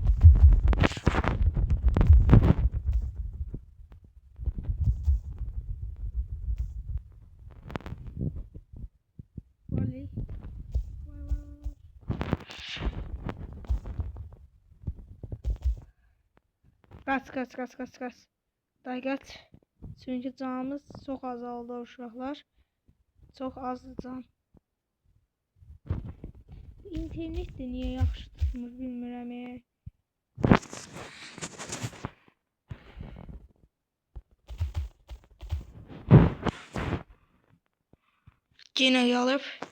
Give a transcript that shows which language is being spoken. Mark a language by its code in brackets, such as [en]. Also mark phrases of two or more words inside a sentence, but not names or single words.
[tr] Oley. Kaç. Daha kaç. Çünkü canımız çok azaldı uşaqlar. Çok azdı can. [az] İnternet də niyə yaxşı tutmur bilmirəm. Yine gəlib.